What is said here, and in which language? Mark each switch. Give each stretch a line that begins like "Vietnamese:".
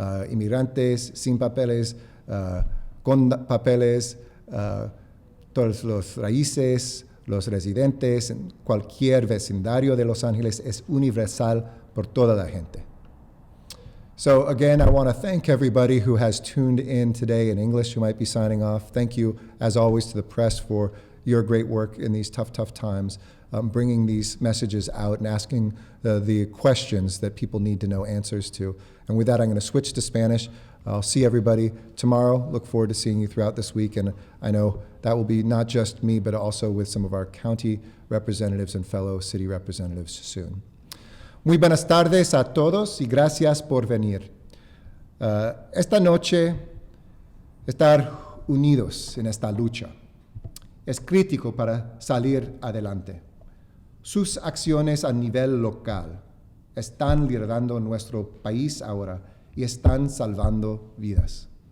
Spanish: Inmigrantes, sin papeles, con papeles, todos los raíces, los residentes, en cualquier vecindario de Los Ángeles, es universal por toda la gente.
English: So again, I want to thank everybody who has tuned in today in English, who might be signing off. Thank you, as always, to the press for your great work in these tough, tough times, bringing these messages out and asking the questions that people need to know answers to. And with that, I'm going to switch to Spanish. I'll see everybody tomorrow. Look forward to seeing you throughout this week. And I know that will be not just me, but also with some of our county representatives and fellow city representatives soon.
Spanish: Muy buenas tardes a todos y gracias por venir. Esta noche, estar unidos en esta lucha es crítico para salir adelante. Sus acciones a nivel local están liderando nuestro país ahora y están salvando vidas.